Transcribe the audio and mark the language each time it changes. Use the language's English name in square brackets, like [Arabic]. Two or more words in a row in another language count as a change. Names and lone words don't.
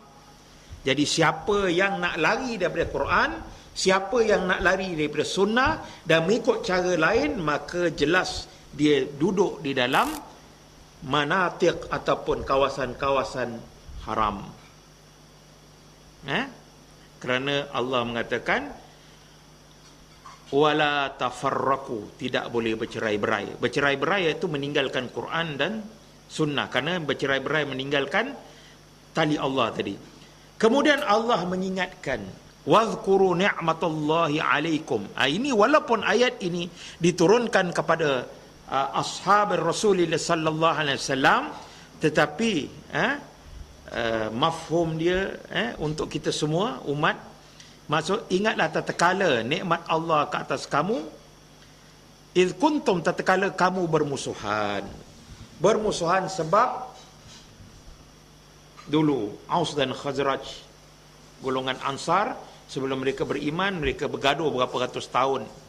[Malay] Jadi siapa yang nak lari daripada Quran, siapa yang nak lari daripada sunnah dan mengikut cara lain, maka jelas dia duduk di dalam manatiq ataupun kawasan-kawasan haram. Kerana Allah mengatakan [Arabic] ولا تفرقوا, [Malay] tidak boleh bercerai-berai. Bercerai-berai iaitu meninggalkan Quran dan sunnah, kerana bercerai-berai meninggalkan tali Allah tadi. Kemudian Allah mengingatkan [Arabic] واذكروا نعمة الله عليكم. [Malay] Ini walaupun ayat ini diturunkan kepada ashab Rasulullah [Arabic] صلى الله عليه وسلم, [Malay] tetapi mafhum dia untuk kita semua umat, maksud ingatlah tatkala nikmat Allah ke atas kamu, [Arabic] إذ كنتم, [Malay] tatkala kamu bermusuhan sebab dulu Aus dan Khazraj, golongan Ansar, sebelum mereka beriman, mereka bergaduh berapa ratus tahun.